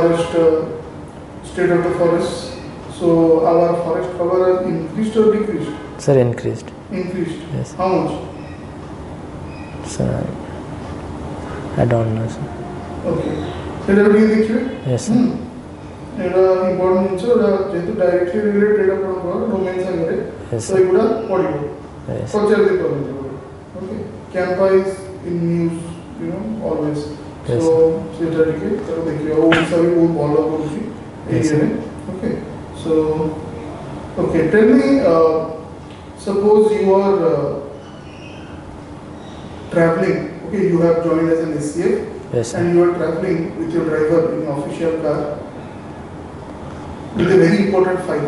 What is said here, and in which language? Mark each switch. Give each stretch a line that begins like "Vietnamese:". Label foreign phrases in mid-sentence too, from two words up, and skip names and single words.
English: forest state of the forests. So our forest cover has increased or decreased? Sir, increased. Increased. Yes. How much? Sir, I don't know, sir. Okay. Did everything ଦେଖିବେ? Yes, sir.
Odia: ଏଇଟା important ଜିନିଷ ଏଇଟା ଯେହେତୁ
English: directly related
Odia: ଆପଣଙ୍କର domain ସାଙ୍ଗରେ
English: Yes,
Odia: ତ
English: sir.
Odia: ଏଗୁଡ଼ା ପଡ଼ିବ
English: Yes.
Odia: ପଚାରି ଦେଇ ପାରନ୍ତି
English: okay Campa is in news always Yes,
Odia: so ସେଇଟା ଟିକେ ତାକୁ ଦେଖିବା ଓଡ଼ିଶା ବି ବହୁତ ଭଲ କରୁଛି
English: Yes, sir. ଏଇରେ okay so okay tell me suppose you are traveling okay you have joined as an SCF Yes, sir. and you are traveling with your driver in an official car with a very important file.